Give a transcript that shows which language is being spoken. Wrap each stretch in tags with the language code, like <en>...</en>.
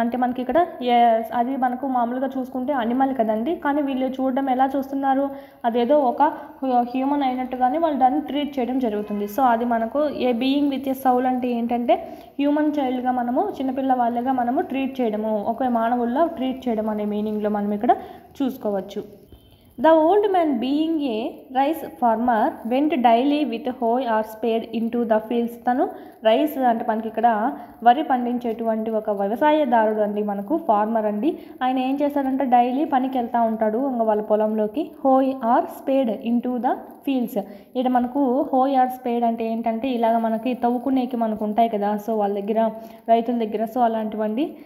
<te>అంటే మనకి ఇక్కడ అది మనకు మామూలుగా చూసుకుంటే అనిమల్ కదండి, కానీ వీళ్ళు చూడడం ఎలా చూస్తున్నారు, అదేదో ఒక హ్యూమన్ అయినట్టుగానే వాళ్ళు దాన్ని ట్రీట్ చేయడం జరుగుతుంది. సో అది మనకు</te> <en>a being with a soul</en> <te>అంటే ఏంటంటే హ్యూమన్ చైల్డ్గా మనము చిన్నపిల్ల వాళ్ళగా మనము ట్రీట్ చేయడము, ఒక మానవుల్లో ట్రీట్ చేయడం అనే మీనింగ్లో మనం ఇక్కడ చూసుకోవచ్చు.</te> <en>The old man, being a rice farmer, went daily with hoe or spade into the fields.</en> <te>తను రైస్ అంటే మనకి ఇక్కడ వరి పండించేటువంటి ఒక వ్యవసాయదారుడు అండి, మనకు ఫార్మర్ అండి. ఆయన ఏం చేస్తాడంటే డైలీ పనికి వెళ్తూ ఉంటాడు ఇంకా వాళ్ళ పొలంలోకి.</te> <en>Hoe or spade into the fields.</en> <te>ఇక్కడ మనకు హోయ్ ఆర్ స్పేడ్ అంటే ఏంటంటే ఇలాగ మనకి తవ్వుకునేకి మనకు ఉంటాయి కదా, సో వాళ్ళ దగ్గర రైతుల దగ్గర, సో అలాంటివండి.</te>